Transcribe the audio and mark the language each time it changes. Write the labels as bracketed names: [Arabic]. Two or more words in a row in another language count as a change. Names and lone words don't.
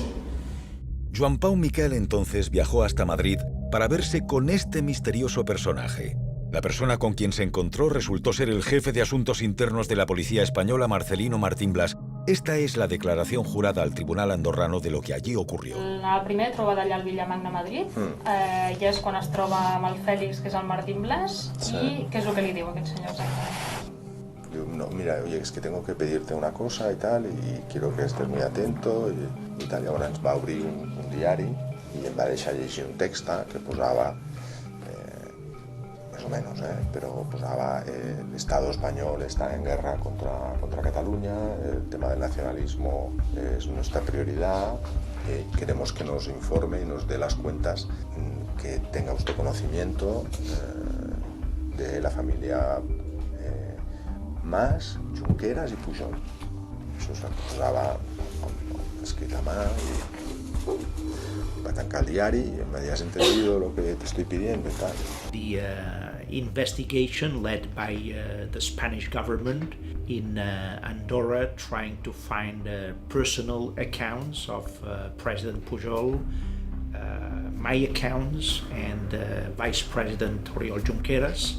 [Spanish] Joan Pau Miquel entonces viajó hasta Madrid para verse con este misterioso personaje. La persona con quien se encontró resultó ser el jefe de Asuntos Internos de la Policía Española, Marcelino Martín Blas. Esta es la declaración jurada al tribunal andorrano de lo que allí ocurrió. [Catalan] La primera trobada allà al Villamagna, Madrid, ja és quan es troba amb el Fèlix, que és el Martín Blas, i què és el que li diu aquest senyor exactament? [Spanish] no, mira, oye, es que tengo que pedirte una cosa y tal, i quiero que estés muy atento, [Catalan] i tal. Llavors ens va obrir un diari i em va deixar llegir un text que posava, més o menos, però posava [Spanish] el Estado español está en guerra contra Cataluña, el tema del nacionalismo es nuestra prioridad, queremos que nos informe y nos dé las cuentas, que tenga usted conocimiento de la familia Mas, [Catalan] Junqueras i Pujol. Això es posava escrit a mà i va tancar el diari i em va dir, [Spanish] has entendido lo que te estoy pidiendo y tal. [English] The investigation led by the Spanish government in Andorra trying to find personal accounts of President Pujol, my accounts, and Vice President Oriol Junqueras.